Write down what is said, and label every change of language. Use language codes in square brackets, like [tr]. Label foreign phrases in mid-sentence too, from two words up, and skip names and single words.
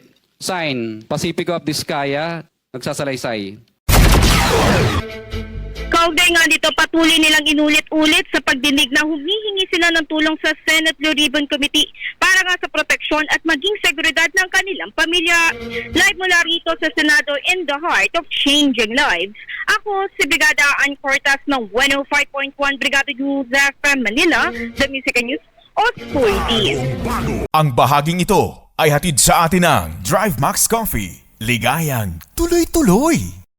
[tl] Sign, Pacifico of Diskaya, nagsasalaysay. Kaugnay nga dito, patuloy nilang inulit-ulit sa pagdinig na humihingi sila ng tulong sa Senate Blue Ribbon Committee para nga sa proteksyon at maging seguridad ng kanilang pamilya. [en] Live [tl] mula rito sa Senado [en] in the heart of changing lives. [tl] Ako si Brigada Ann Cortez ng 105.1 Brigada News FM Manila, The Music and News Authority. Ang bahaging ito ay hatid sa atin ng Drive Max Coffee. Ligayang tuloy-tuloy.